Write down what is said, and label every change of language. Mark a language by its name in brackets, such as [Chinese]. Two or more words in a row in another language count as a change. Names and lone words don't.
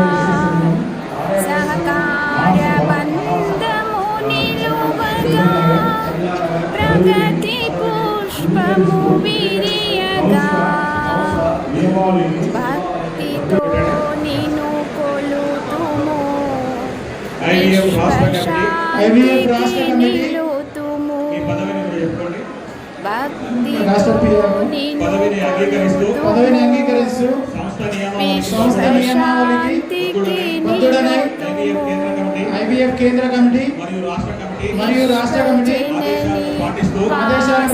[Telugu] సహకార బంధము నిలువగా ప్రగతి పుష్పము విరియగా భక్తితో నిను కొలుతుము విశ్వశాంతి నిలుతుము పదవిని అంగీకరిస్తూ సంస్థ నియమావళికి బద్ధుడనై ఐవీఎఫ్ కేంద్ర కమిటీ మరియు రాష్ట్ర కమిటీ ఆదేశాలను